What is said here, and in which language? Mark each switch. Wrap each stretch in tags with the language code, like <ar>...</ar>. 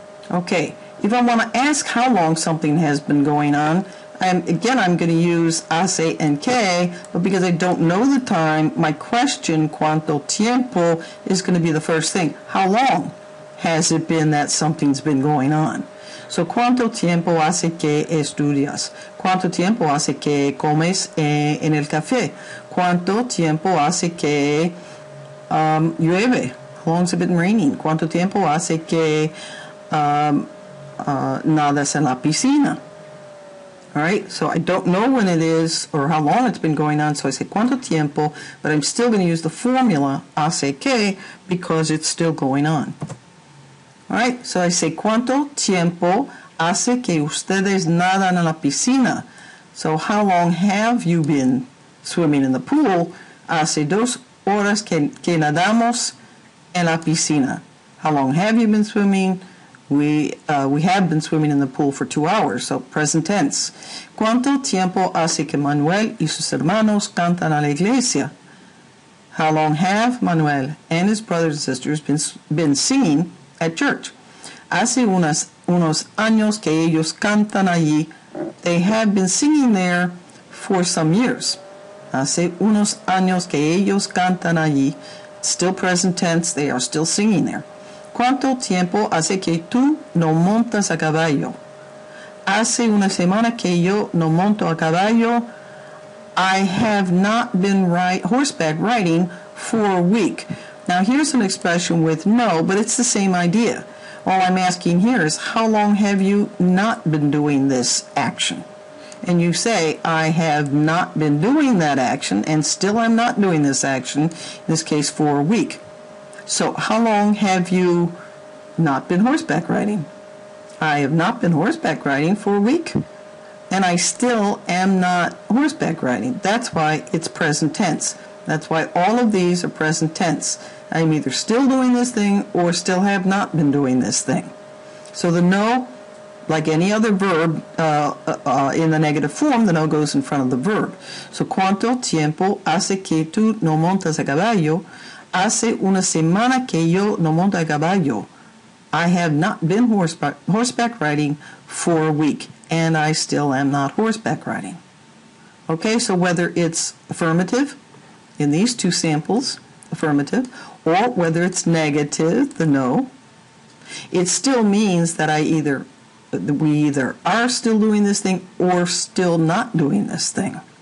<en>Okay, if I want to ask how long something has been going on, I'm going to use hace and que, but because I don't know the time, my question, cuánto tiempo, is going to be the first thing. How long has it been that something's been going on?</en> <es>So, ¿cuánto tiempo hace que estudias? ¿Cuánto tiempo hace que comes en el café? ¿Cuánto tiempo hace que llueve?</es> <en>How long has it been raining?</en> <es>¿Cuánto tiempo hace que nadas en la piscina?</es> <en>All right, so I don't know when it is or how long it's been going on, so I say cuánto tiempo, but I'm still going to use the formula hace que because it's still going on.</en> <es>All right, so I say cuánto tiempo hace que ustedes nadan en la piscina.</es> <en>So how long have you been swimming in the pool?</en> <es>Hace 2 horas que nadamos en la piscina.</es> <en>How long have you been swimming? We have been swimming in the pool for 2 hours, so present tense.</en> <es>¿Cuánto tiempo hace que Manuel y sus hermanos cantan a la iglesia?</es> <en>How long have Manuel and his brothers and sisters been singing at church?</en> <es>Hace unos años que ellos cantan allí.</es> <en>They have been singing there for some years.</en> <es>Hace unos años que ellos cantan allí.</es> <en>Still present tense, they are still singing there.</en> <es>¿Cuánto tiempo hace que tú no montas a caballo? Hace una semana que yo no monto a caballo.</es> <en>I have not been horseback riding for a week. Now here's an expression with no, but it's the same idea. All I'm asking here is, how long have you not been doing this action? And you say, I have not been doing that action, and still I'm not doing this action, in this case for a week. So how long have you not been horseback riding? I have not been horseback riding for a week, and I still am not horseback riding. That's why it's present tense. That's why all of these are present tense. I'm either still doing this thing or still have not been doing this thing. So the no, like any other verb in the negative form, the no goes in front of the verb.</en> <es>So, ¿cuánto tiempo hace que tú no montas a caballo? Hace una semana que yo no monto a caballo.</es> <en>I have not been horseback riding for a week, and I still am not horseback riding. Okay, so whether it's affirmative in these two samples, affirmative, or whether it's negative, the no, it still means that we either are still doing this thing or still not doing this thing.</en>